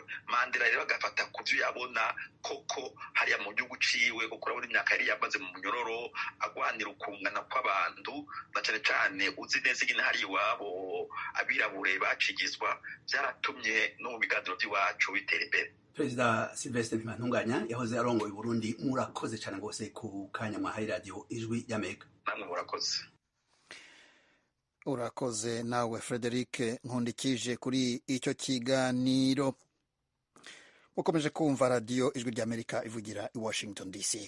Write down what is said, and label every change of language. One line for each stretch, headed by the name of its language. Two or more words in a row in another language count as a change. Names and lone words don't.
Rundi: Mandela rero agafata ku byo yabona koko hariya mu gihugu ciwe, kuko urabona imyaka yari yamaze mu munyororo agwanira ukungana kw'abantu, na cyane cyane uzi neza nyine hari iwabo abirabure bacigizwa, byaratumye no mu biganiro by'iwacu bitera imbere. Perezida Sylvestre Ntibantunganya yahoze arongoye Burundi, murakoze cyane rwose ku kanya mwahaye radiyo Ijwi y'Amerika. Namwe murakoze. Urakoze nawe Frederic Nkundikije kuri icyo kiganiro. Mukomeje kumva radiyo Ijwi ry'Amerika ivugira i Washington DC.